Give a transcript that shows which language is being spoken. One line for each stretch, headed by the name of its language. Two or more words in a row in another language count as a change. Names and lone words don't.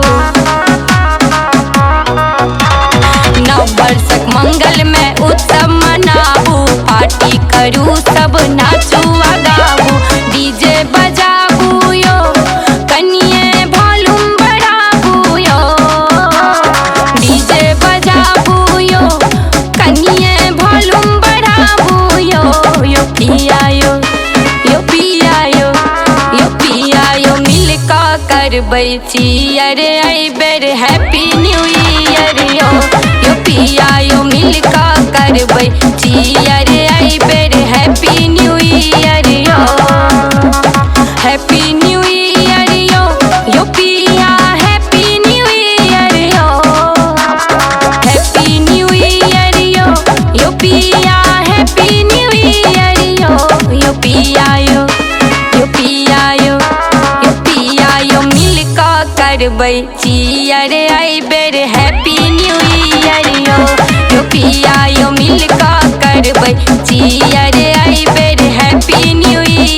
Maithili: नववर्षक मंगल में उत्सव मनाबू, पार्टी करू सब नाचू आ गाबू। डीजे बजाबू यो, कनिए वॉल्यूम बढ़ाबू यो। डीजे बजाबू यो, कनिए वॉल्यूम बढ़ाबू यो। यो पिया यो, यो पिया यो, यो पिया यो मिलका करबै चियर आई बेर
English: happy new year
Maithili: यो। यो पिया यो मिलका करबै चियर आई बेर
English: happy new year
Maithili: यो।
English: happy new year
Maithili: यो, यो पिया
English: happy new year यो। happy new year
Maithili: यो, यो पिया
English: happy new year यो।
Maithili: यो पिया यो, यो पिया यो, यो पिया यो मिलका करबै चियर आई बेर
English: happy new year
Maithili: यो। यो पिया यो मिलका करबै चियर आई बेर
English: happy new